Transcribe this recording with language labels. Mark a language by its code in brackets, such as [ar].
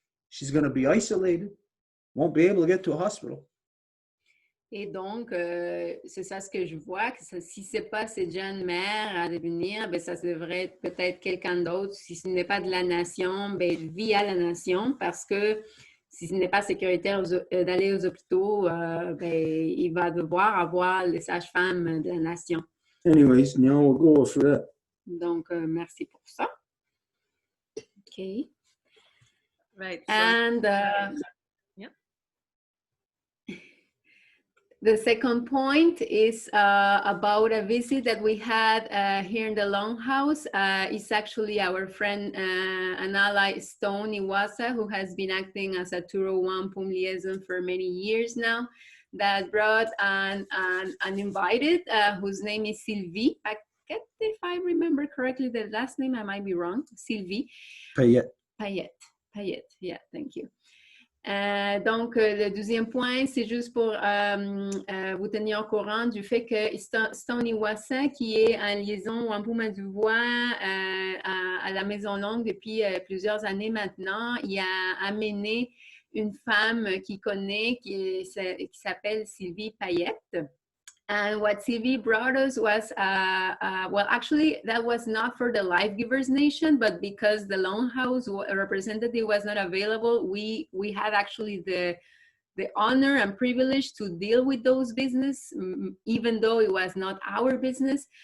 [en] She's going to be isolated, won't be able to get to a hospital. [fr] Et donc, c'est ça ce que je vois, que si ce n'est pas cette jeune mère à devenir, ben, ça devrait être peut-être quelqu'un d'autre. Si ce n'est pas de la nation, ben, via la nation, parce que si ce n'est pas sécuritaire d'aller aux hôpitaux, ben, il va devoir avoir les sages-femmes de la nation. [en] Anyways, now we'll go for that. [fr] Donc, merci pour ça. OK. [en] Right. And yeah. the second point is about a visit that we had here in the Longhouse. It's actually our friend and ally Stone Iwasa, who has been acting as a Row Wampum liaison for many years now, that brought an invited whose name is Sylvie Paquette, if I remember correctly. The last name I might be wrong. Sylvie Payette, yeah, thank you. [fr] Donc, le deuxième point, c'est juste pour vous tenir au courant du fait que Stone Iwasa, qui est en liaison Wampum à Deux Voies à la Maison Longue depuis plusieurs années maintenant, il a amené une femme qu'il connaît qui s'appelle Sylvie Payette. [en] And what Sylvie brought us was, well, actually, that was not for the Life Givers Nation, but because the Longhouse representative was not available, we had actually the honor and privilege to deal with those business, even though it was not our business.